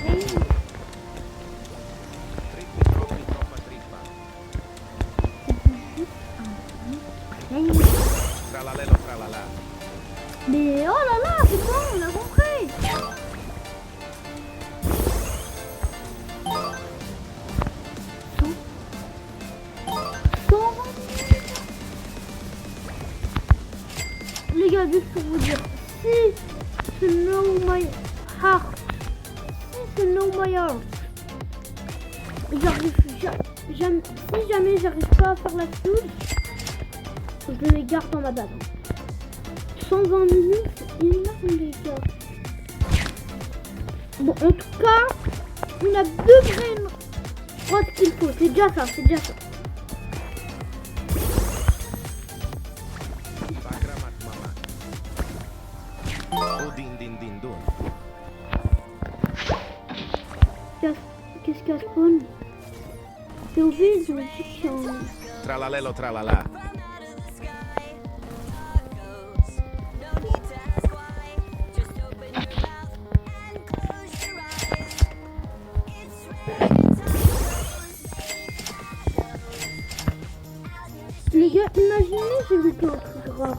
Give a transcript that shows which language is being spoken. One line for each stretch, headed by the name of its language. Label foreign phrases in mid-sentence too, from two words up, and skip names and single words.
Italian: Trippi, troppi, troppa trippa. Tralalelo, tralala.
French: Mais oh là là, c'est bon, on a compris. Les gars, juste pour vous dire, si ce No My Heart, si jamais j'arrive pas à faire la suite, je les garde dans ma base. 120 minutes, c'est énorme les gars. Bon, en tout cas, on a 2 graines. Je crois ce qu'il faut, c'est déjà ça. Bagramat mama. Odin din din dun. Qu'est-ce qu'il y a spawn? C'est au vide, je me dis qu'il y a un... Tralalelo, tralala. Les gars, imaginez j'ai vécu un truc grave.